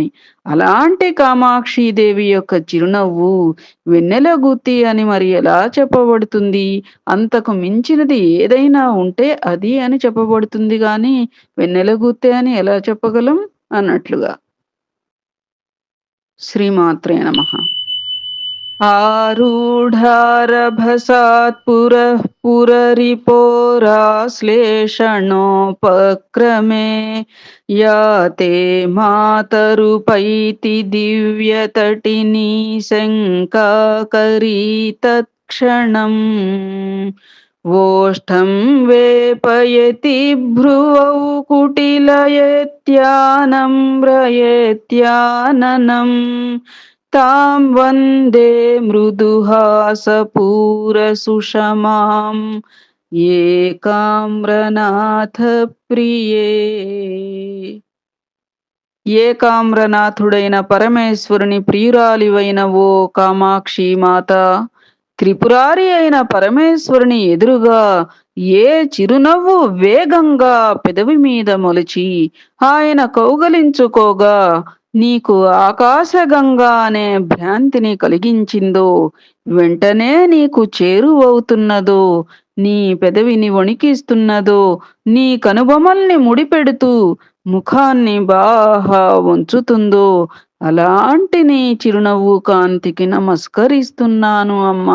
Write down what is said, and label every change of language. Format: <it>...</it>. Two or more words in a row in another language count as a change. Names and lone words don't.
<te>అలాంటి కామాక్షీదేవి యొక్క చిరునవ్వు వెన్నెల గూతి అని మరి ఎలా చెప్పబడుతుంది? అంతకు మించినది ఏదైనా ఉంటే అది అని చెప్పబడుతుంది గాని, వెన్నెల గూతే అని ఎలా చెప్పగలం అన్నట్లుగా.</te> <sa>శ్రీమాత్రే నమః. आरूढारभसात् पुरः पुररिपोराश्लेषणोपक्रमे या ते मातरुपैति दिव्यतटिनी शङ्काकरी तत्क्षणम् वोष्ठं वेपयति भ्रुवौ कुटिलयत्यानम्रयत्याननम् तां वन्दे मृदुहासपूरसुषमां ఏకామ్రనాథ ప్రియే.</sa> <te>ఏకామ్రనాథుడైన పరమేశ్వరుని ప్రియురాలివైన ఓ కామాక్షి మాత, త్రిపురారి అయిన పరమేశ్వరుని ఎదురుగా ఏ చిరునవ్వు వేగంగా పెదవి మీద మొలిచి ఆయన కౌగలించుకోగా నీకు ఆకాశగంగా అనే భ్రాంతిని కలిగించిందో, వెంటనే నీకు చేరువవుతున్నదో, నీ పెదవిని వణికిస్తున్నదో, నీ కనుబొమల్ని ముడిపెడుతూ ముఖాన్ని బాహా వంచుతుందో, అలాంటి నీ చిరునవ్వు కాంతికి నమస్కరిస్తున్నాను అమ్మా.</te>